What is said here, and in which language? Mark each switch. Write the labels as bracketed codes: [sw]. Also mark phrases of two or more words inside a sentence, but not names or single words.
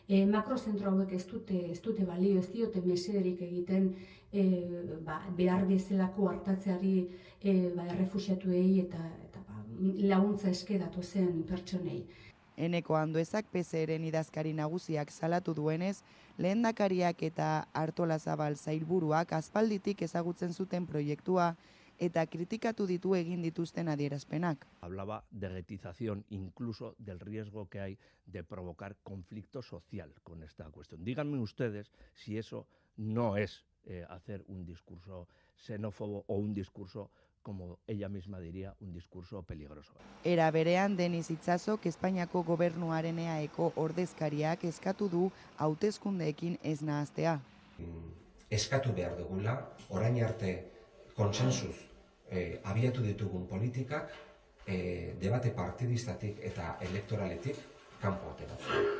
[eu] Makrozentro hauek ez dute balio, ez diote mesederik egiten behar bezalako hartatzeari errefuxiatuei eta laguntza eske datozen pertsonei. Eneko Anduezak PSEren idazkari nagusiak salatu duenez, lehendakariak eta Artolazabal sailburuak aspalditik ezagutzen zuten proiektua eta kritikatu ditu egin dituzten adierazpenak. [es] Hablaba de retización incluso del riesgo que hay de provocar conflicto social con esta cuestión. Díganme ustedes si eso no es hacer un discurso xenófobo o un discurso, como ella misma diría, un discurso peligroso. [eu] Era berean Denis Itzazok Espainiako gobernuaren EAeko ordezkariak eskatu du hauteskundeekin ez nahastea. Eskatu behar dugula, orain arte konsentsuz abiatu ditugun politikak debate partidistatik eta elektoraletik kanpo ateratzen.